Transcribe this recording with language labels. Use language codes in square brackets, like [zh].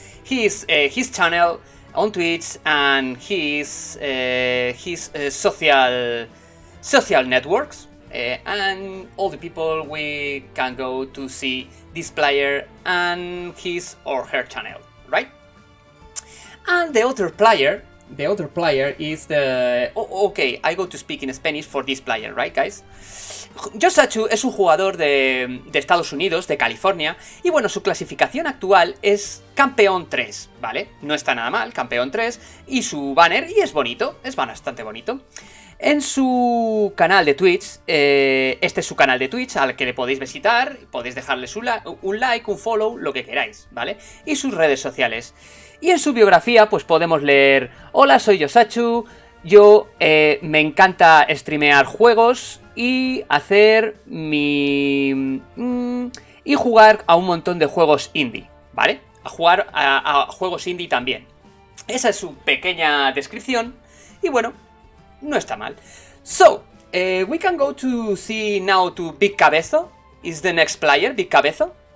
[en] His channel on Twitch and his social networks, and all the people we can go to see this player and his or her channel, right? And the other player is the... okay, I go to speak in Spanish for this player, right, guys? [es] Yosachu es un jugador de Estados Unidos, de California, y bueno, su clasificación actual es campeón 3, ¿vale? No está nada mal, campeón 3, y su banner, y es bonito, es bastante bonito. En su canal de Twitch, este es su canal de Twitch al que le podéis visitar, podéis dejarle un like, un follow, lo que queráis, ¿vale? Y sus redes sociales. Y en su biografía pues podemos leer: hola, soy Yosachu, yo me encanta streamear juegos y hacer mi... y jugar a un montón de juegos indie, ¿vale? A jugar a juegos indie también. Esa es su pequeña descripción y bueno, no está mal. [en] So, we can go to see now to Big Cabezo. Is the next player Big Cabezo?